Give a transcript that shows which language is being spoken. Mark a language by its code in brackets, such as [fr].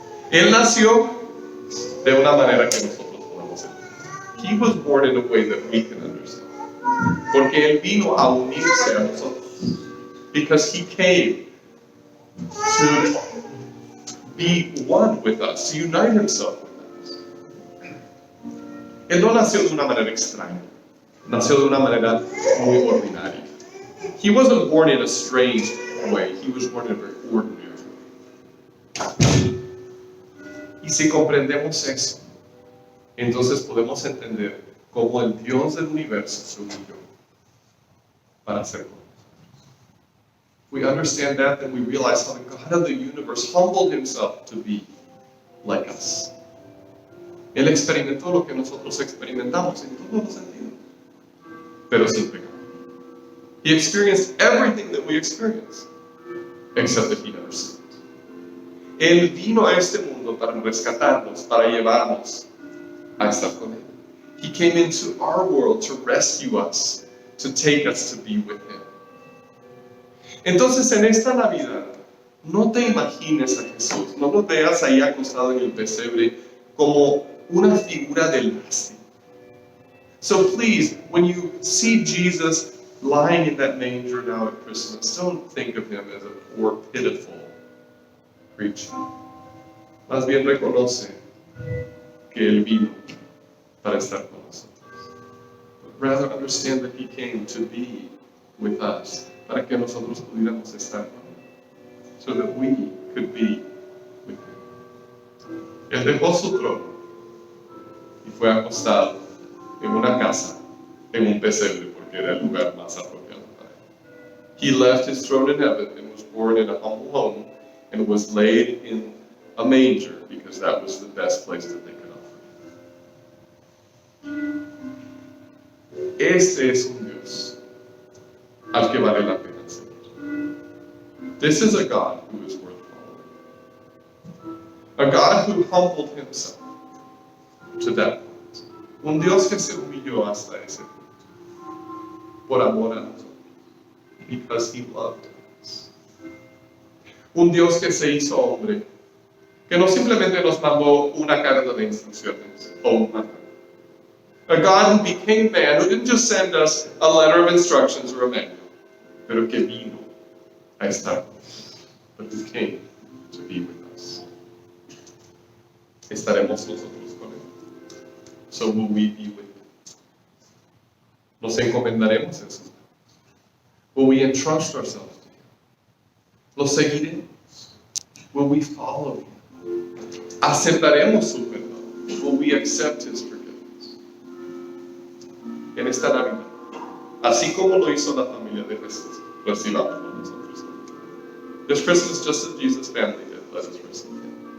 [es] Él nació de una manera que nosotros podemos entender. [en] He was born in a way that we can understand. [es] Porque Él vino a unirse a nosotros. [en] Because He came to be one with us, to unite Himself with us. [es] Él no nació de una manera extraña. Nació de una manera muy ordinaria. [en] He wasn't born in a strange way. He was born in a very ordinary way. [es] Y si comprendemos eso, entonces podemos entender cómo el Dios del universo se unió para ser con nosotros. [en] We understand that, then we realize how the God of the universe humbled Himself to be like us. [es] Él experimentó lo que nosotros experimentamos en todos los sentidos, pero sin pecado. [en] He experienced everything that we experience, except that He never sinned. [es] Él vino a este mundo para rescatarnos, para llevarnos a estar con Él. [en] He came into our world to rescue us, to take us to be with Him. [es] Entonces, en esta Navidad, no te imagines a Jesús, no lo veas ahí acostado en el pesebre como una figura de lástima. [en] So please, when you see Jesus lying in that manger now at Christmas, don't think of Him as a poor, pitiful creature. [es] Más bien reconoce que Él vino para estar con nosotros. [en] But rather understand that He came to be with us, [es] para que nosotros pudiéramos estar con Él, [en] so that we could be with Him. [es] Él dejó su trono y fue acostado en una casa, en un pesebre, porque era el lugar más apropiado para Él. [en] He left His throne in heaven and was born in a humble home and was laid in a manger because that was the best place that they could offer. [es] Este es un Dios al que vale la pena seguir. [en] This is a God who is worth following. A God who humbled Himself to that point. [es] Un Dios que se humilló hasta ese punto. Por amor a nosotros. [en] Because He loved us. [es] Un Dios que se hizo hombre. Que no simplemente nos mandó una carta de instrucciones o un manual. [en] A God who became man, who didn't just send us a letter of instructions or a manual, [es] pero que vino a estar, [en] but who came to be with us. [es] ¿Estaremos nosotros con Él? [en] So will we be with Him? [es] ¿Nos encomendaremos en sus manos? [en] Will we entrust ourselves to Him? [es] ¿Lo seguiremos? [en] Will we follow Him? [es] ¿Aceptaremos su perdón? [en] Will we accept His forgiveness? [es] En esta Navidad, así como lo hizo la familia de Jesús, recibámoslo nosotros. [en] This Christmas, just as Jesus' family did, let us receive Him.